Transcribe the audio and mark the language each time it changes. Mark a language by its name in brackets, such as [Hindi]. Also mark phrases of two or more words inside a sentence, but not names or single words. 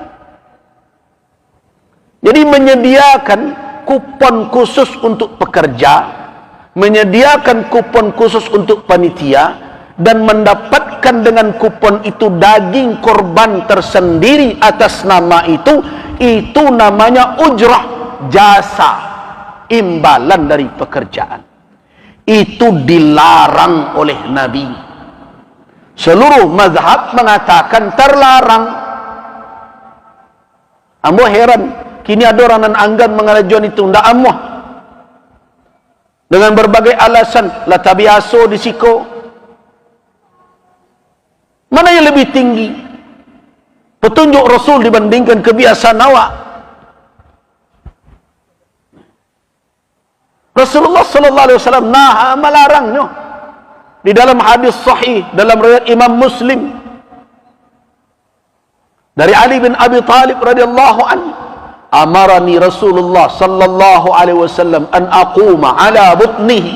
[Indonesian] Jadi menyediakan kupon khusus untuk pekerja, menyediakan kupon khusus untuk panitia, dan mendapatkan dengan kupon itu daging korban tersendiri atas nama itu namanya ujrah, jasa, imbalan dari pekerjaan. Itu dilarang oleh Nabi. Seluruh mazhab mengatakan terlarang. [Minangkabau] Ambo heran, kini ada orang nan anggan mengalajuan itu ndak amuh dengan berbagai alasan, la tabiaso disiko. [Indonesian] Mana yang lebih tinggi? Petunjuk Rasul dibandingkan kebiasaan awak. Rasulullah [Arabic] صلى الله عليه وسلم [Indonesian] naha, melarangnya. Di dalam hadis sahih dalam riwayat Imam Muslim dari Ali bin Abi Thalib [Arabic] رضي الله عنه, أمرني رسول الله صلى الله عليه وسلم أن أقوم على بدنه.